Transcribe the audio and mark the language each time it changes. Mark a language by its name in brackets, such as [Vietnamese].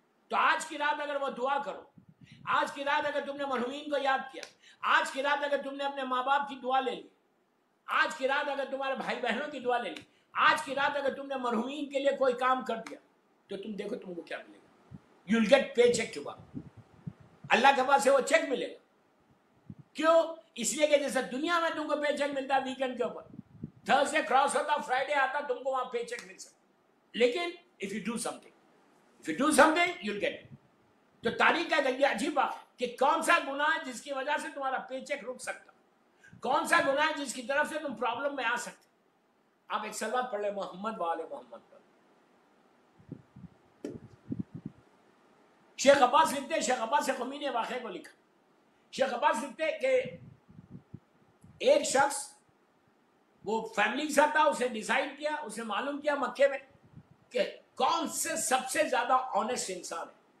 [Urdu] تو آج کی رات اگر وہ دعا کرو, آج کی رات اگر تم نے مرحومین کو یاد کیا, آج کی رات اگر تم نے اپنے ماں باپ کی دعا لے لی, آج کی رات اگر تمہارے بھائی بہنوں کی دعا لے لی, آج کی رات اگر تم نے مرحومین کے لیے کوئی کام کر دیا, تو تم دیکھو تم کو کیا ملے گا. [English] You will get pay check to God. [Urdu] اللہ کے پاس سے وہ چیک ملے گا. کیوں؟ اس لیے کہ جیسے دنیا میں تم کو پے چیک ملتا ہے ویکینڈ کے اوپر, تھرسڈے کراس ہوتا, فرائیڈے آتا, تم کو وہاں پے چیک مل سکتا. لیکن [English] if you do something you'll get it. [Urdu] تو تاریخ کا یہ عجیب بات کہ کون سا گناہ ہے جس کی وجہ سے تمہارا پے چیک رک سکتا, کون سا گناہ ہے جس کی طرف سے تم پرابلم میں آ سکتے. آپ ایک صلوات پڑھ لیں محمد وآل محمد پر. شیخ عباس لکھتے ہیں, شیخ عباس خمی نے واقعے کو لکھا. شیخ عباس لکھتے ہیں کہ ایک شخص وہ فیملی کے ساتھ تھا, اسے ڈیسائیڈ کیا, اسے معلوم کیا مکے میں کہ کون سے سب سے زیادہ آنےسٹ انسان ہے.